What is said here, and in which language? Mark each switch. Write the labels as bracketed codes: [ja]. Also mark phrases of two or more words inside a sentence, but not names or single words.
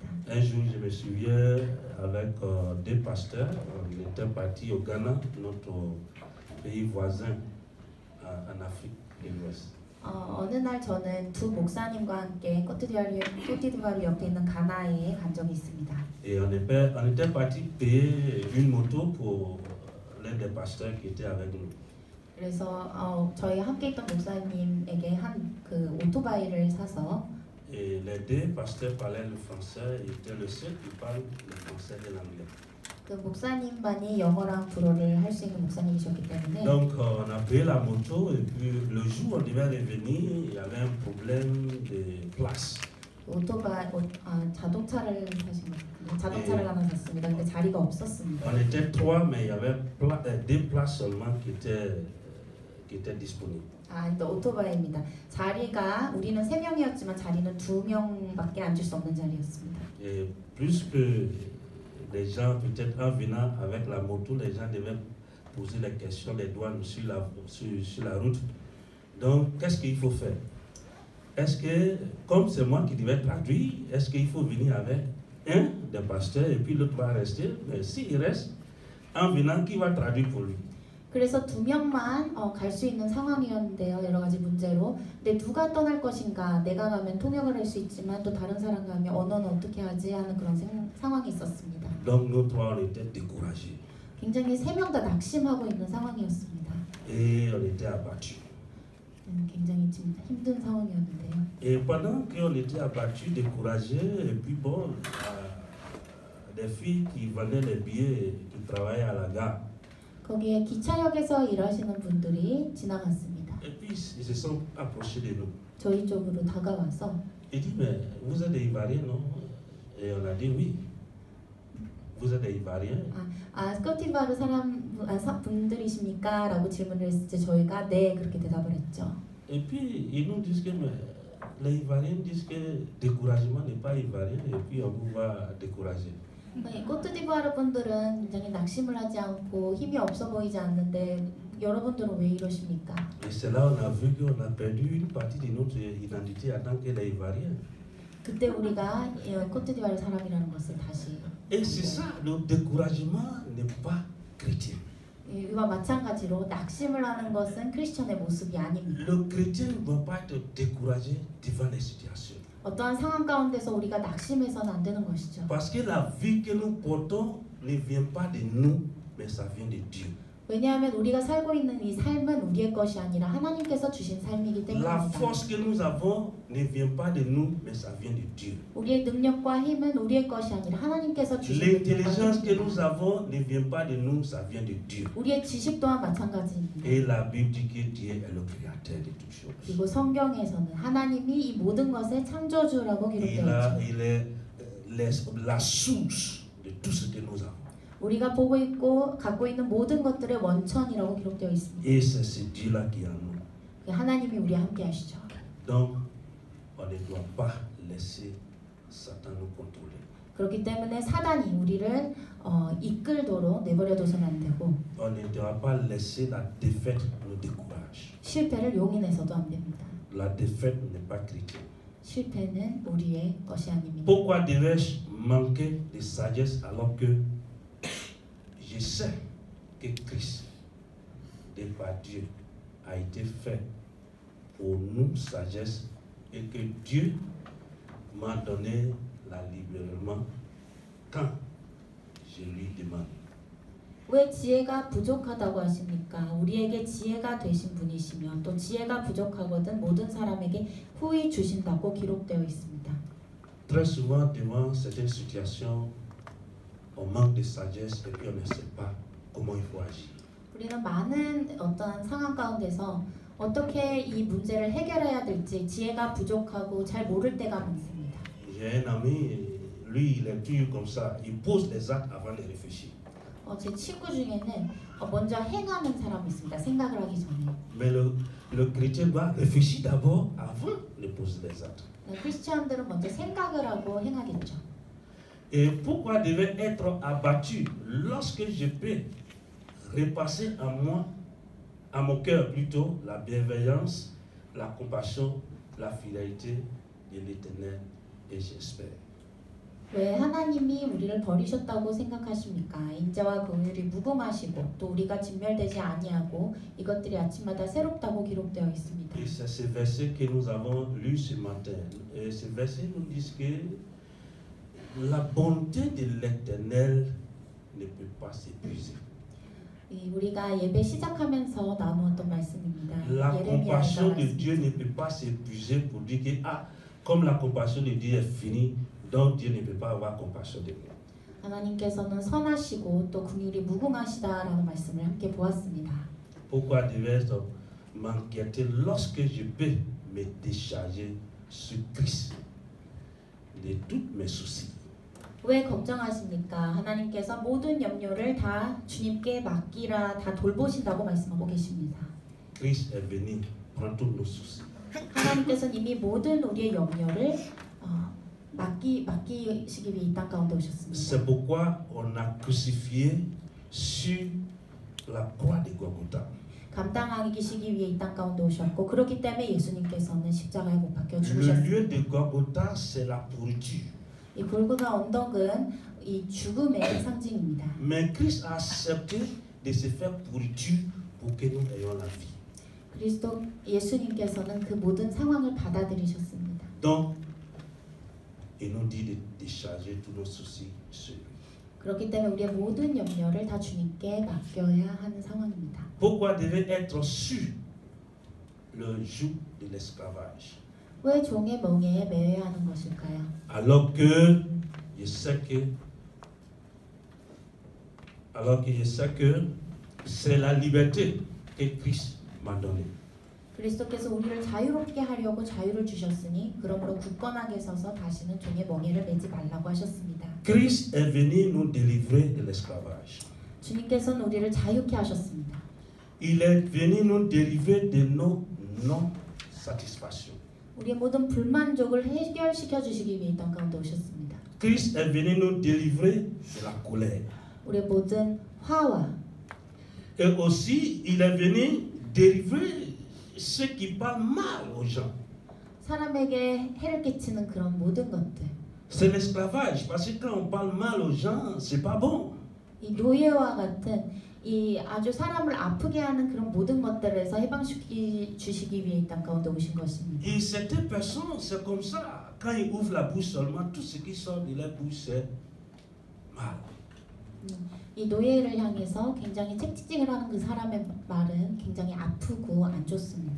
[fr] Un jour, je me souviens avec deux pasteurs, on était partis au Ghana, notre pays voisin en Afrique de l'Ouest. [ko] 어느 날 저는 두 목사님과 함께 코트디부아르 옆에 있는 가나에 간 적이 있습니다. [fr] Et on était partis payer une moto pour l'un des pasteurs qui était avec nous. [ko] 그래서 저희 함께 있던 목사님에게 그 오토바이를 사서 [fr] Et les deux pasteurs parlaient le français, ils étaient le seul qui parle le français et l'anglais. [ko] 그 목사님 반이 영어랑 불어를 할 수 있는 목사님이셨기 때문에 [fr] Donc on a payé la moto et puis le jour où on devait revenir, il y avait un problème de place. [ko] 자동차를 사신 거예요. 자동차를 하나 샀습니다. 근데 자리가 없었습니다. [fr] On était trois, mais il y avait deux places seulement qui étaient disponibles. [ko] 또 오토바이입니다. 자리가 우리는 3명이었지만 자리는 2명밖에 앉을 수 없는 자리였습니다. [fr] Et plus que les gens, peut-être en venant avec la moto, les gens devaient poser les questions, les douanes sur la route. Donc, qu'est-ce qu'il faut faire? Est-ce que, comme c'est moi qui devais traduire, est-ce qu'il faut venir avec un des pasteurs et puis l'autre va rester? Mais s'il reste, en venant, qui va traduire pour lui? [ko] 그래서 2명만 갈 수 있는 상황이었는데요. 여러 가지 문제로. 근데 누가 떠날 것인가? 내가 가면 통역을 할 수 있지만 또 다른 사람 가면 언어는 어떻게 하지? 하는 그런 상황이 있었습니다. [fr] Donc nous trois on était découragés. [ko] 굉장히 3명 다 낙심하고 있는 상황이었습니다. [fr] Et on était abattus. [ko] 굉장히 지금 힘든 상황이었는데요. [fr] Et pendant qu'on était abattus, découragés, et puis bon, des filles qui vendaient les billets, qui travaillaient à la gare. [ko] 거기에 기차역에서 일하시는 분들이 지나갔습니다. [fr] Et puis ils se sont approchés de nous. [ko] 저희 쪽으로 다가와서 [fr] Il dit mais vous êtes des Ivoiriens non? Et on a dit oui. Vous êtes des Ivoiriens? [ko] 코트디부아르 분들이십니까? 라고 질문을 했을 때 저희가 네 그렇게 대답을 했죠. [fr] Et puis ils nous disent que mais, les Ivoiriens disent que découragement n'est pas ivoirien et puis on vous va décourager. [ko] 이 코트디부아르 분들은 굉장히 낙심을 하지 않고 힘이 없어 보이지 않는데 여러분들은 왜 이러십니까? [fr] Et c'est là où on a vu qu'on a perdu une partie de notre identité en tant que les Ivoiriens. [ko] 그때 우리가 코트디부아르 사람이라는 것을 다시 [fr] Et c'est ça, le découragement n'est pas chrétien. [ko] 이와 마찬가지로 낙심을 하는 것은 크리스천의 모습이 아닙니다. [fr] Le chrétien ne doit pas être découragé devant les situations. [ko] 어떠한 상황 가운데서 우리가 낙심해서는 안 되는 것이죠. [fr] Parce que la vie que nous portons ne vient pas de nous, mais ça vient de Dieu. [ko] 왜냐하면 우리가 살고 있는 이 삶은 우리의 것이 아니라 하나님께서 주신 삶이기 [fr] La [ko] 때문입니다. [fr] force que nous avons ne vient pas de nous, mais ça vient de Dieu. [ko] 우리의 능력과 힘은 우리의 것이 아니라 하나님께서 주신 [fr] L'intelligence que nous [ko] 능력과 [fr] avons ne vient pas de nous, ça vient de Dieu. [ko] 우리의 지식 또한 마찬가지입니다. [fr] Et la Bible dit que Dieu est le créateur de toutes choses. [ko] 그리고 성경에서는 하나님이 이 모든 것의 창조주라고 기록되어 있죠. [fr] Il est la source de tout ce que nous avons. [ko] 우리가 보고 있고 갖고 있는 모든 것들의 원천이라고 기록되어 있습니다. [fr] Et c'est ce Dieu-là qui est en nous. [ko] 하나님이 우리와 함께 하시죠. [fr] Donc, on ne doit pas laisser Satan nous contrôler. [ko] 그렇기 때문에 사단이 우리를 이끌도록 내버려둬서는 안 되고 [fr] On ne doit pas laisser la défaite nous décourage. [ko] 실패를 용인해서도 안 됩니다. [fr] La défaite n'est pas chrétienne. [ko] 실패는 우리의 것이 아닙니다. [fr] Pourquoi devais-je manquer de sagesse alors que je sais que Christ, de par Dieu, a été fait pour nous sagesse et que Dieu m'a donné la libéralement quand je lui demande. [ko] 왜 지혜가 부족하다고 하십니까? 우리에게 지혜가 되신 분이시며 또 지혜가 부족하거든 모든 사람에게 후히 주신다고 기록되어 있습니다. [fr] Très souvent devant certaines situations, on manque de sagesse et puis on ne sait pas comment il faut agir. [ko] 우리는 많은 어떤 상황 가운데서 어떻게 이 문제를 해결해야 될지 지혜가 부족하고 잘 모를 때가 많습니다. [fr] J'ai un ami, lui il est toujours comme ça, il pose les actes avant de réfléchir. [ko] 제 친구 중에는 먼저 행하는 사람이 있습니다. 생각을 하기 전에. [fr] Mais le chrétien doit réfléchir d'abord avant de poser les actes. [ko] 크리스천들은 먼저 생각을 하고 행하겠죠. [fr] Et pourquoi devait être abattu lorsque je peux repasser à moi, à mon cœur plutôt, la bienveillance, la compassion, la fidélité de l'Éternel et j'espère. [ko] 왜 하나님이 우리를 버리셨다고 생각하십니까? 인자와 긍휼이 무궁하시고 또 우리가 진멸되지 아니하고 이것들이 아침마다 새롭다고 기록되어 있습니다. [fr] Et c'est ce verset que nous avons lu ce matin. Et ce verset nous dit que la bonté de l'Éternel ne peut pas s'épuiser. [ko] 우리가 예배 시작하면서 나누었던 말씀입니다. [fr] La compassion de [ko] 말씀. [fr] Dieu ne peut pas s'épuiser pour dire que comme la compassion de Dieu est finie, donc Dieu ne peut pas avoir compassion de nous. [ko] 하나님께서는 선하시고 또 긍휼이 무궁하시다라는 말씀을 함께 보았습니다. [fr] Pourquoi devais-je m'inquiéter lorsque je peux me décharger sur Christ de tous mes soucis? [ko] 왜 걱정하십니까? 하나님께서 모든 염려를 다 주님께 맡기라 다 돌보신다고 말씀하고 계십니다. [fr] Christ est venu prendre tous nos soucis. [ko] 하나님께서는 이미 모든 우리의 염려를 맡기시기 위해 이 땅 가운데 오셨습니다. [fr] C'est pourquoi on a crucifié sur la croix de Golgotha. [ko] 감당하시기 위해 이 땅 가운데 오셨고 그렇기 때문에 예수님께서는 십자가에 못 박혀 [fr] Le [ko] 죽으셨습니다. [fr] lieu de Golgotha, c'est la pourriture. [ko] 이 골고다 언덕은 이 죽음의 상징입니다. [fr] Mais Christ a accepté de se faire pourriture pour que nous ayons la vie. [ko] 그리스도 예수님께서는 그 모든 상황을 받아들이셨습니다. [fr] Donc, il nous dit de décharger tous nos soucis sur lui. [ko] 그렇기 때문에 우리의 모든 염려를 다 주님께 맡겨야 하는 상황입니다. [fr] Pourquoi devait être sur le joug de l'esclavage? [ko] 왜 종의 멍에에 매여야 하는 것일까요? [fr] Alors que je sais que c'est la liberté que Christ m'a donnée. [ko] 그리스도께서 우리를 자유롭게 하려고 자유를 주셨으니 그러므로 굳건하게 서서 다시는 종의 멍에를 매지 말라고 하셨습니다. [fr] Christ est venu nous délivrer de l'esclavage. [ko] 주님께서는 우리를 자유케 하셨습니다. [fr] Il est venu nous délivrer de nos non-satisfactions. [ko] 우리의 모든 불만족을 해결시켜 주시기 위해 이 땅 가운데 오셨습니다. [fr] Christ est venu nous délivrer de la colère. [ko] 우리의 모든 화와 [fr] Et aussi, il est venu délivrer ceux qui parlent mal aux gens. [ko] 사람에게 해를 끼치는 그런 모든 것들. [fr] C'est l'esclavage, parce que quand on parle mal aux gens, c'est pas bon. [ko] 이 노예와 같은 이 아주 사람을 아프게 하는 그런 모든 것들에서 해방시키 주시기 위해 이 땅 가운데 오신 것입니다. [fr] Et certaines personnes, c'est comme ça. Quand ils ouvrent la bouche seulement, tout ce qui sort de leur bouche, c'est mal. [ko] 이 노예를 향해서 굉장히 책찍질 하는 그 사람의 말은 굉장히 아프고 안 좋습니다.